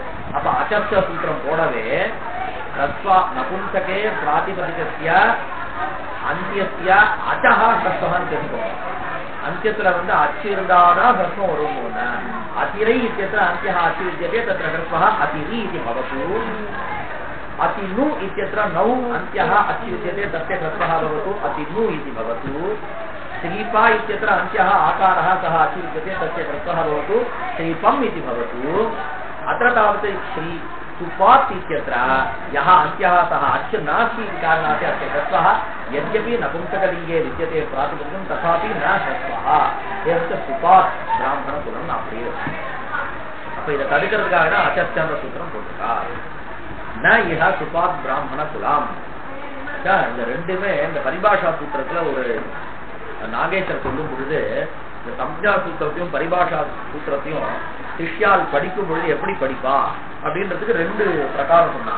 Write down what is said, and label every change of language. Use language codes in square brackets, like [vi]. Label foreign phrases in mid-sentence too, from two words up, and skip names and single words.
[ta] அப்ப அச்சப்த சூத்திரம் போடவே [sa] ह्रस्व नपुंसके प्रातिपदिकस्य अन्त्यस्य अचः [ta] ஹ்ரஸ்வஹன்னு தெரிஞ்சுக்கோங்க. அந்தியத்துல அச்சு இருந்தாதான் ஹ்ரஸ்வம் வரும். [sa] अतिरै इत्यत्र अन्त्यः अच् विद्यते तत्र ह्रस्वः अतिरि इति भवतु. अतिनु इत्यत्र नौ अन्त्यः अचि विद्यते तस्य ह्रस्वः भवतु अतिनु इति भवतु. श्रीपा इत्यत्र अन्त्यः आकारः सः अचि विद्यते तस्य ह्रस्वः भवतु श्रीपम् इति भवतु. अत्र तावत् श्री सुपात् इत्यत्र यः अन्त्यः सः अच् नास्ति इति कारणात् अस्य ह्रस्वः यद्यपि नपुंसकलिङ्गे विद्यते प्रातिपदिकं तथापि न ह्रस्वः. एवञ्च सुपात् ब्राह्मणकुलम् அப்படியே. [ta] அப்ப இதை தடுக்கிறதுக்காக தான் அச்சப்த சூத்திரம் போட்டிருக்கார். [sa] न इह सुपात् ब्राह्मण कुलम्. [ta] இந்த ரெண்டுமே இந்த பரிபாஷா சூத்திரத்துல ஒரு நாகேஸ்வர் சொல்லும் பொழுது இந்த சம்ஜா சூத்திரத்தையும் பரிபாஷா சூத்திரத்தையும் சிஷ்யால் படிக்கும் பொழுது எப்படி படிப்பா அப்படின்றதுக்கு ரெண்டு பிரகாரம் சொன்னான்.